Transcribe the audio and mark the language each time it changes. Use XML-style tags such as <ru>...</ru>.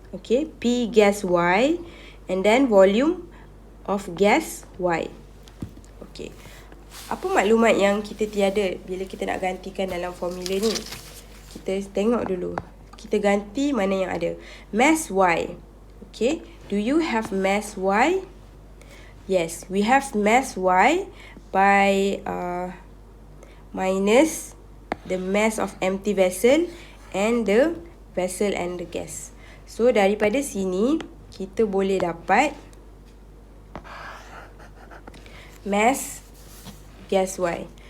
<en>Okay, P gas Y and then volume of gas Y.</en> <ms>Okay, apa maklumat yang kita tiada bila kita nak gantikan dalam formula ni? Kita tengok dulu. Kita ganti mana yang ada.</ms> <en>Mass Y. Okay, do you have mass Y? Yes, we have mass Y by minus the mass of empty vessel and the vessel and the gas.</en> <ms>So daripada sini kita boleh dapat mass gas Y.</ms>